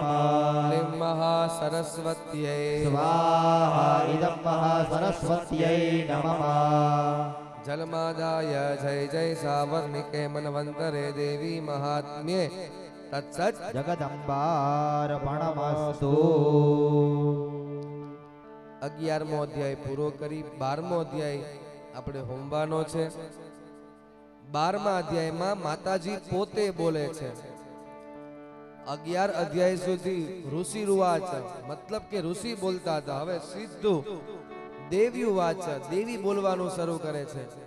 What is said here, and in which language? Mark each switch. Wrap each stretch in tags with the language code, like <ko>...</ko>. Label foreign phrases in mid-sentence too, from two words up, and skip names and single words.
<sa>क्लीं महासरस्वत्यै स्वाहा इदं महासरस्वत्यै नमः जलमादाय जय जय सावर्णिके मनवन्तरे देवी महात्म्ये तत्सत् जगदम्बार्पणमस्तु</sa> <gu>11મો અધ્યાય પૂરો કરી 12મો અધ્યાય આપણે હોમવાનો છે 12મા અધ્યાયમાં માતાજી પોતે બોલે છે 11 અધ્યાય સુધી</gu> <sa>ઋષિ રૂવાચ</sa> <gu>મતલબ કે ઋષિ બોલતા હતા હવે સીધું</gu> <sa>દેવી વાચ</sa> <gu>દેવી બોલવાનું શરૂ કરે છે</gu>